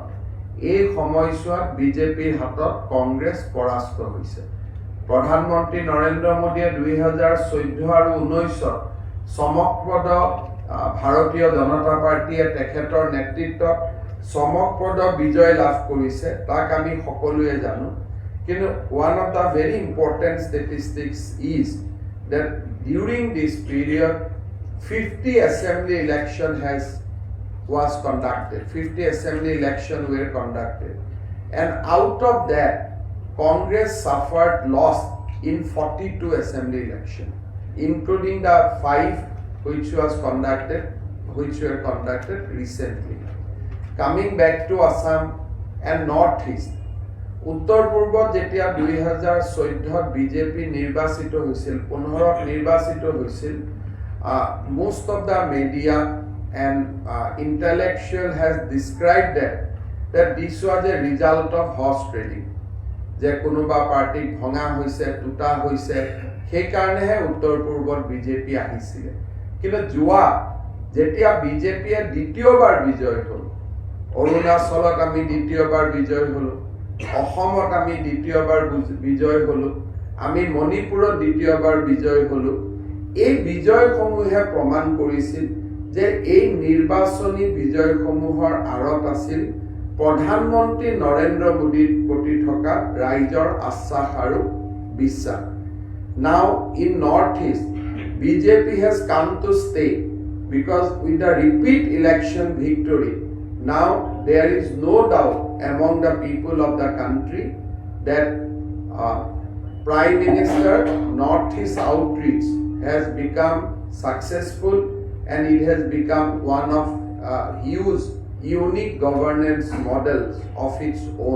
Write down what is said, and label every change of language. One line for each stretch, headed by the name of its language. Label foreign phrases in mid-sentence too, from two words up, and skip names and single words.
Assamese: এই সময়ছোৱাত বিজেপিৰ হাতত কংগ্ৰেছ পৰাস্ত হৈছে প্ৰধানমন্ত্ৰী নৰেন্দ্ৰ মোদীয়ে 2014 আৰু 19ত চমকপ্ৰদ ভাৰতীয় জনতা পাৰ্টিয়ে তেখেতৰ নেতৃত্বত চমকপ্ৰদ বিজয় লাভ কৰিছে তাক আমি সকলোৱে জানো কিন্তু
English: one of the very important statistics is that during this period 50 assembly election was conducted 50 assembly election were conducted and out of that Congress suffered loss in 42 assembly election including the 5 which were conducted recently coming back to Assam and Northeast
Assamese: উত্তৰ পূৰ্বত যেতিয়া 2014ত বিজেপি নিৰ্বাচিত হৈছিল
English: 15ত নিৰ্বাচিত হৈছিল most of the media and intellectual has described that this was a result of horse trading
Assamese: যে কোনোবা পাৰ্টি ভঙা হৈছে টুটা হৈছে সেই কাৰণেহে উত্তৰ পূৰ্বত বিজেপি আহিছিল কিন্তু যোৱা যেতিয়া বিজেপিয়ে দ্বিতীয়বাৰ বিজয় হ'ল, অৰুণাচলত আমি দ্বিতীয়বাৰ বিজয় হলো, অসমত আমি দ্বিতীয়বাৰ বিজয় হলো, আমি মণিপুৰত দ্বিতীয়বাৰ বিজয় হলো, এই বিজয়সমূহে প্ৰমাণ কৰিছিল যে এই নিৰ্বাচনী বিজয়সমূহৰ আঁৰত আছিল প্ৰধানমন্ত্ৰী নৰেন্দ্ৰ মোদীৰ প্ৰতি থকা ৰাইজৰ আশ্বাস আৰু বিশ্বাস।
English: Now in Northeast, BJP has come to stay because with the repeat election victory, now there is no doubt among the people of the country that Prime Minister Northeast outreach has become successful and it has become one of huge unique governance models of its own.